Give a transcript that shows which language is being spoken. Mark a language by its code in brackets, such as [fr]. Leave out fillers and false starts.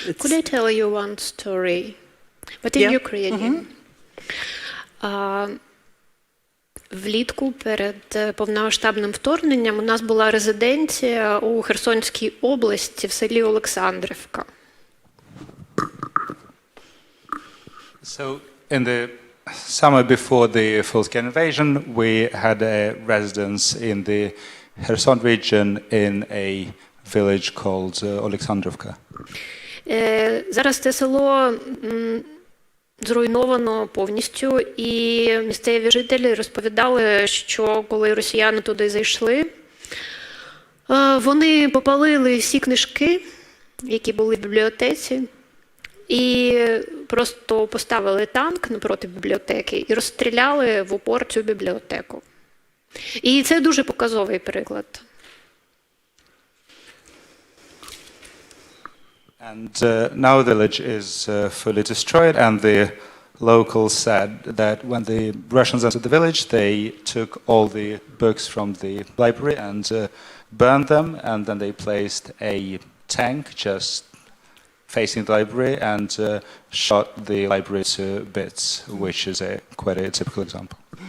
[en] Could I tell you one story? But in Ukrainian. [uk] Влітку перед повномасштабним вторгненням у нас була резиденція у Херсонській області в селі Олександрівка. [en] So in the summer before the full-scale invasion, we had a residence in the Kherson region in a village called Oleksandrivka. [uk] Зараз це село зруйновано повністю, і місцеві жителі розповідали, що коли росіяни туди зайшли, вони попалили всі книжки, які були в бібліотеці, і просто поставили танк напроти бібліотеки і розстріляли в упор цю бібліотеку. І це дуже показовий приклад. [en] And now the village is fully destroyed, and the locals said that when the Russians entered the village, they took all the books from the library and burned them, and then they placed a tank just facing the library and shot the library to bits, which is quite a typical example.